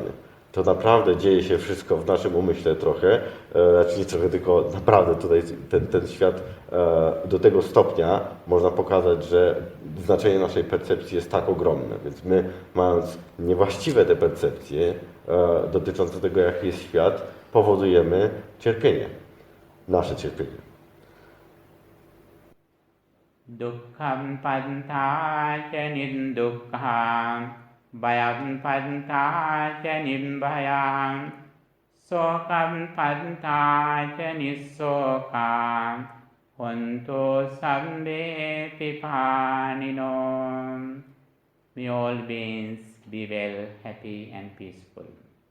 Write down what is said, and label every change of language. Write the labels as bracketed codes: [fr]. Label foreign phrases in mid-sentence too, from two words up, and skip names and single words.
[pl] To naprawdę dzieje się wszystko w naszym umyśle trochę, znaczy nie trochę, tylko naprawdę tutaj ten świat do tego stopnia można pokazać, że znaczenie naszej percepcji jest tak ogromne, więc my, mając niewłaściwe te percepcje dotyczące tego, jaki jest świat, powodujemy cierpienie, nasze cierpienie. [pi] Dukkham panthaca nirdukkha, bhayam panthaca nirbhayam, sokam panthaca nissokam, hontu sabbe pipanino. [en] May all beings be well, happy and peaceful.